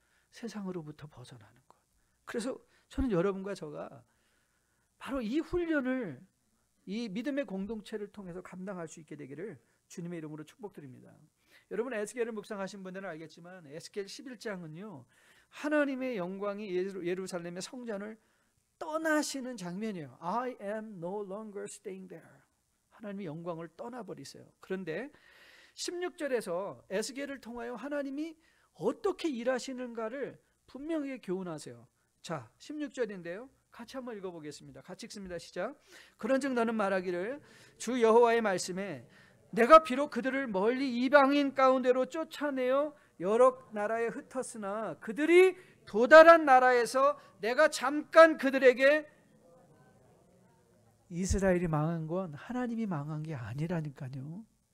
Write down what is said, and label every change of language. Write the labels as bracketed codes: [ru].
[ko] 세상으로부터 벗어나는 것. 그래서 저는 여러분과 저가 바로 이 훈련을, 이 믿음의 공동체를 통해서 감당할 수 있게 되기를 주님의 이름으로 축복드립니다. 여러분 에스겔을 묵상하신 분들은 알겠지만 에스겔 11장은요 하나님의 영광이 예루살렘의 성전을 떠나시는 장면이에요. [en] I am no longer staying there. [ko] 하나님의 영광을 떠나버리세요. 그런데 16절에서 에스겔을 통하여 하나님이 어떻게 일하시는가를 분명히 교훈하세요. 자, 16절인데요. 같이 한번 읽어보겠습니다. 같이 읽습니다. 시작. 그런즉 너는 말하기를 주 여호와의 말씀에 내가 비록 그들을 멀리 이방인 가운데로 쫓아내어 여러 나라에 흩었으나 그들이 도달한 나라에서 내가 잠깐 그들에게, 이스라엘이 망한 건 하나님이 망한 게 아니라니까요.